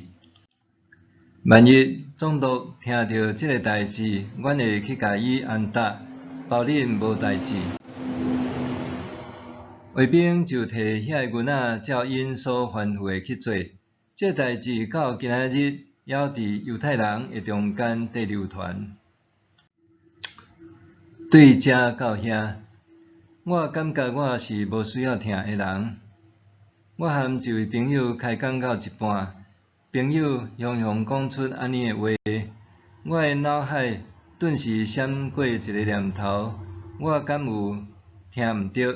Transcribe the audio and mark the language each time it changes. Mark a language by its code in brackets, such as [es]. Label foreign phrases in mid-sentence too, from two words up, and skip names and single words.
[nan] 万一总督听到即个代志，阮会去甲伊安踏，保恁无代志。卫兵就摕遐个银仔照因所吩咐的去做。即个代志到今仔日，还伫犹太人的中间在流传。对遮到遐。我感觉我是无需要听的人。我和一位朋友开讲到一半，朋友雄雄讲出安尼的话，我的脑海顿时闪过一个念头：我敢有听毋着？